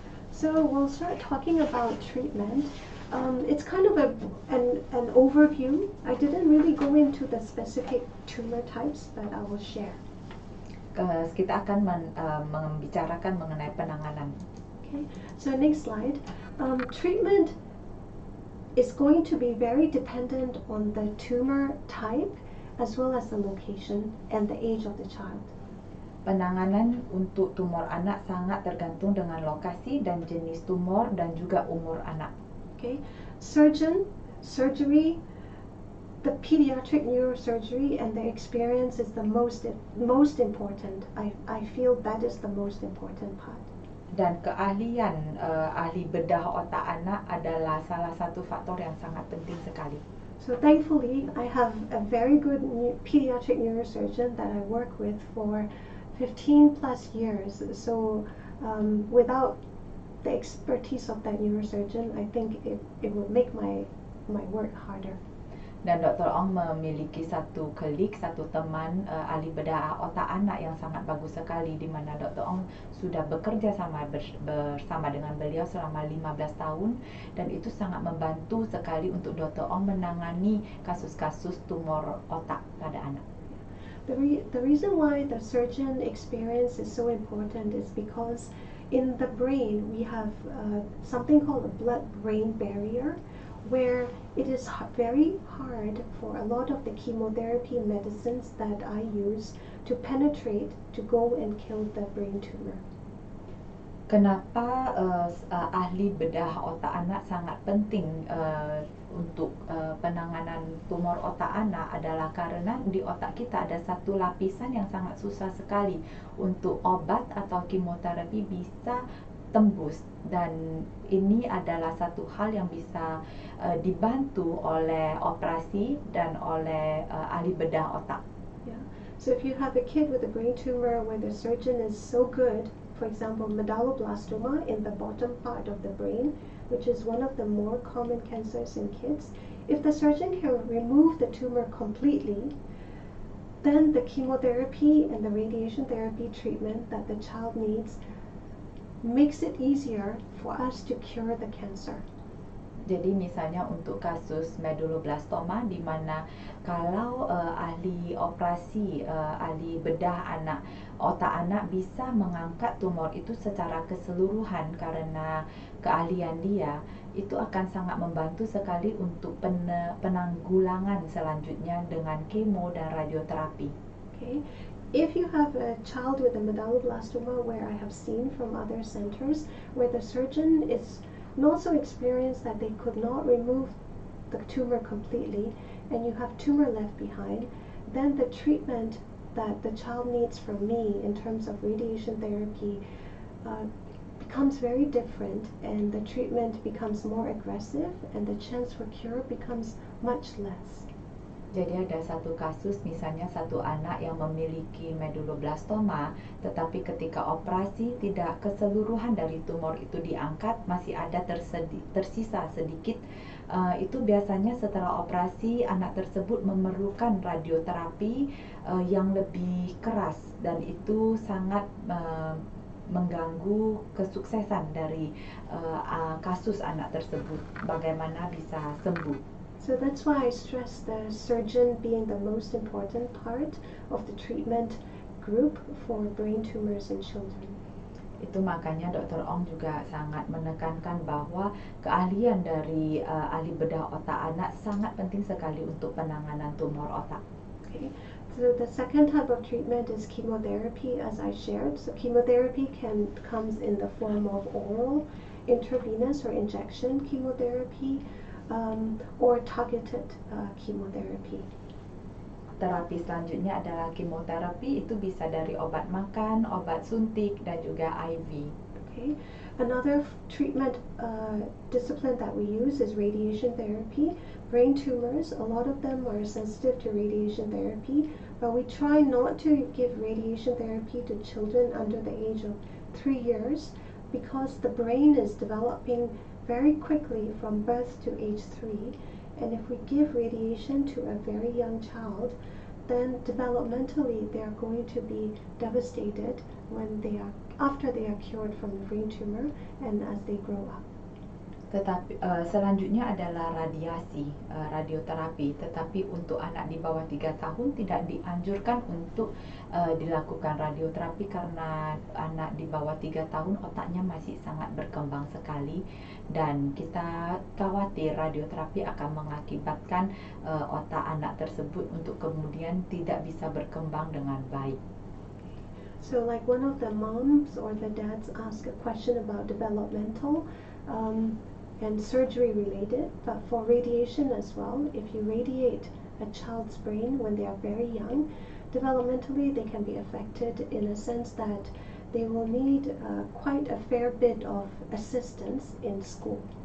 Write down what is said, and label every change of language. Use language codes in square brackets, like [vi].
[en] So we'll start talking about treatment. It's kind of an overview. I didn't really go into the specific tumor types, but I will share. [id] Kita akan membicarakan mengenai penanganan. [en] Okay, so next slide. Treatment is going to be very dependent on the tumor type as well as the location and the age of the child. [id] Penanganan untuk tumor anak sangat tergantung dengan lokasi dan jenis tumor dan juga umur anak. [en] Okay, surgery, the pediatric neurosurgery and the experience is the most important. I feel that is the most important part. [id] Dan keahlian ahli bedah otak anak adalah salah satu faktor yang sangat penting sekali. [en] So thankfully, I have a very good pediatric neurosurgeon that I work with for 15 plus years. So without the expertise of that neurosurgeon, I think it would make my work harder. [id] Dan Dr. Ong memiliki satu teman ahli bedah otak anak yang sangat bagus sekali, di mana Dr. Ong sudah bekerja bersama dengan beliau selama 15 tahun, dan itu sangat membantu sekali untuk Dr. Ong menangani kasus-kasus tumor otak pada anak. [en] The reason why the surgeon experience is so important is because in the brain we have something called a blood-brain barrier, where it is very hard for a lot of the chemotherapy medicines that I use to penetrate to go and kill the brain tumor. [id] Kenapa ahli bedah otak anak sangat penting untuk penanganan tumor otak anak adalah karena di otak kita ada satu lapisan yang sangat susah sekali untuk obat atau kemoterapi bisa tembus, dan ini adalah satu hal yang bisa dibantu oleh operasi dan oleh ahli bedah otak. [en] Yeah. So if you have a kid with a brain tumor where the surgeon is so good, for example, medulloblastoma in the bottom part of the brain, which is one of the more common cancers in kids, if the surgeon can remove the tumor completely, then the chemotherapy and the radiation therapy treatment that the child needs makes it easier for us to cure the cancer. [id] Jadi misalnya untuk kasus medulloblastoma, di mana kalau ahli operasi, ahli bedah otak anak bisa mengangkat tumor itu secara keseluruhan karena keahlian dia, itu akan sangat membantu sekali untuk penanggulangan selanjutnya dengan kemo dan radioterapi. [en] Okay. If you have a child with a medulloblastoma, where I have seen from other centers where the surgeon is not so experienced that they could not remove the tumor completely, and you have tumor left behind, then the treatment that the child needs from me in terms of radiation therapy becomes very different, and the treatment becomes more aggressive, and the chance for cure becomes much less. [id] Jadi ada satu kasus, misalnya satu anak yang memiliki medulloblastoma, tetapi ketika operasi tidak keseluruhan dari tumor itu diangkat, masih ada tersisa sedikit. Itu biasanya setelah operasi anak tersebut memerlukan radioterapi yang lebih keras, dan itu sangat mengganggu kesuksesan dari kasus anak tersebut, bagaimana bisa sembuh. [en] So that's why I stress the surgeon being the most important part of the treatment group for brain tumors in children. [id] Itu makanya Dr. Ong juga sangat menekankan bahwa keahlian dari ahli bedah otak anak sangat penting sekali untuk penanganan tumor otak. [en] Okay. So the second type of treatment is chemotherapy, as I shared. So chemotherapy comes in the form of oral, intravenous, or injection chemotherapy, or targeted chemotherapy. [id] Terapi selanjutnya adalah kemoterapi, itu bisa dari obat makan, obat suntik, dan juga IV. [en] Okay. Another treatment discipline that we use is radiation therapy. Brain tumors, a lot of them are sensitive to radiation therapy, but we try not to give radiation therapy to children under the age of 3 years because the brain is developing very quickly from birth to age 3. And if we give radiation to a very young child, then developmentally they are going to be devastated after they are cured from the brain tumor and as they grow up. [id] Tetapi selanjutnya adalah radioterapi. Tetapi untuk anak di bawah 3 tahun tidak dianjurkan untuk dilakukan radioterapi karena anak di bawah 3 tahun otaknya masih sangat berkembang sekali dan kita khawatir radioterapi akan mengakibatkan otak anak tersebut untuk kemudian tidak bisa berkembang dengan baik. [en] So like one of the moms or the dads ask a question about developmental and surgery related, but for radiation as well, if you radiate a child's brain when they are very young, developmentally they can be affected in a sense that they will need quite a fair bit of assistance in school.